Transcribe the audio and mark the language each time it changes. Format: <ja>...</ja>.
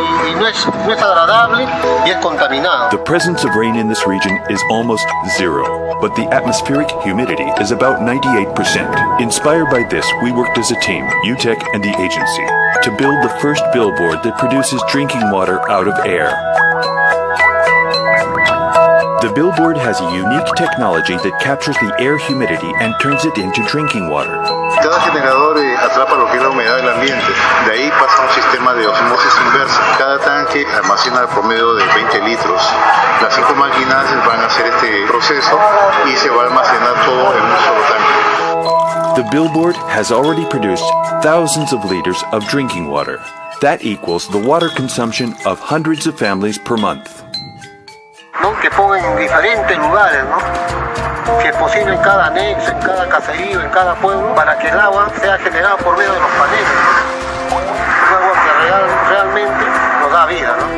<es>Y no es agradable y es contaminado.</es> <en>The presence of rain in this region is almost zero, but the atmospheric humidity is about 98%. Inspired by this, we worked as a team, UTEC and the agency, to build the first billboard that produces drinking water out of air. The billboard has a unique technology that captures the air humidity and turns it into drinking water.</en> <es>Cada generador atrapa lo que es la humedad del ambiente. De ahí pasa un sistema de osmosis inversa. Cada tanque almacena promedio de 20 litros. Las 5 máquinas van a hacer este proceso y se va a almacenar todo en un solo tanque.</es> <en>The billboard has already produced thousands of liters of drinking water. That equals the water consumption of hundreds of families per month.</en> <es>¿No? Que pongan en diferentes lugares, ¿no? Que es posible en cada anexo, en cada caserío, en cada pueblo, para que el agua sea generada por medio de los paneles, ¿no? Es agua que realmente nos da vida,</es>